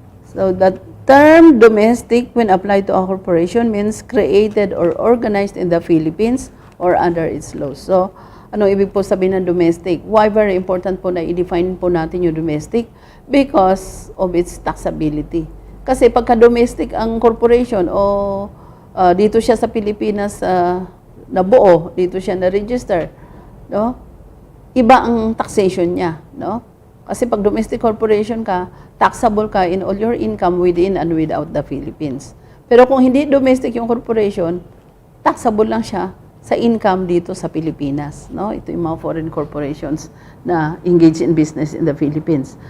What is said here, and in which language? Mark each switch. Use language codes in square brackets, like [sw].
[en] So, the term domestic when applied to a corporation means created or organized in the Philippines or under its laws. [tl] So, ano ibig po sabihin ng domestic? [en] Why very important [tl] po na i-define po natin yung domestic? [en] Because of its taxability. [tl] Kasi pagka domestic ang corporation o dito siya sa Pilipinas nabuo, dito siya na-register, no? Iba ang taxation niya, no? Kasi pag [en] domestic corporation ka, taxable ka in all your income within and without the Philippines. [tl] Pero kung hindi domestic yung corporation, taxable lang siya sa income dito sa Pilipinas, no? Ito yung mga [en] foreign corporations na engage in business in the Philippines.